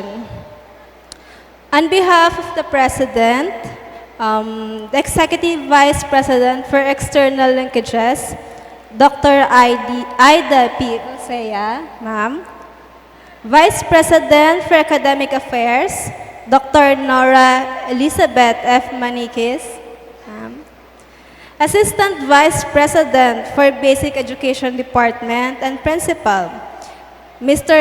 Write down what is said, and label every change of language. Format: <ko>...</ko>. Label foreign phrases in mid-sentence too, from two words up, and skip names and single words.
<en>On behalf of the President, the Executive Vice President for External Linkages, Dr. 𝐸𝐷a P. 𝐸c𝐠e, Ma'am, Vice President for Academic Affairs, Dr. Nora Elizabeth F. Maniquis, Assistant Vice President for Basic Education Department and Principal, Mr.</en>